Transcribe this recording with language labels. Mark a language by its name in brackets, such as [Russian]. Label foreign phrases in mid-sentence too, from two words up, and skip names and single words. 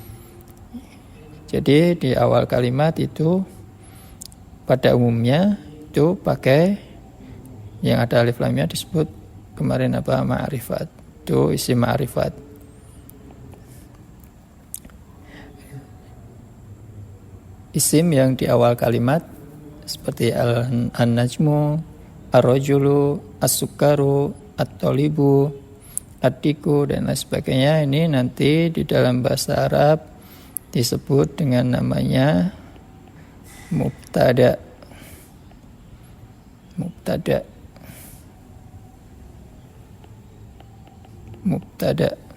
[Indonesian] Jadi di awal kalimat itu pada umumnya itu pakai yang ada alif lamnya, disebut kemarin apa, ma'rifat. Itu isim ma'rifat. Isim yang di awal kalimat seperti an-najmu, [Arabic] ar-rajulu, as-sukaru, at-talibu, ad-diku, [Indonesian] dan lain sebagainya. Ini nanti di dalam bahasa Arab disebut dengan namanya mubtada. Mubtada. Mubtada.